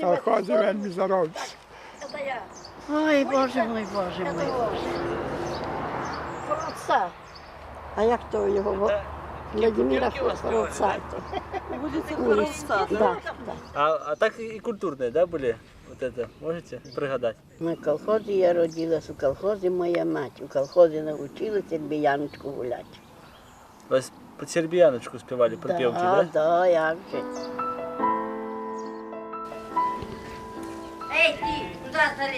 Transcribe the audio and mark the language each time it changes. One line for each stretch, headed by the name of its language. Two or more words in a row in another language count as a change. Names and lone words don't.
Ukrainian: Колхози вельми заробиш.
Russian: Ой, Боже мой, Боже мой.
Ukrainian: Форца. А як то його?
Russian: Владимира Форца.
Ukrainian: Вулиця Форца, да? А так і культурні, да, були?
Russian: Вот это можете пригадать?
Ukrainian: На колхозі я родилась, у колхозі моя мать. У колхозі навчилася сербіяночку гуляти. Вас під сербіяночку співали, припівки, да? Да, як же. Ей, ти, куди заліз?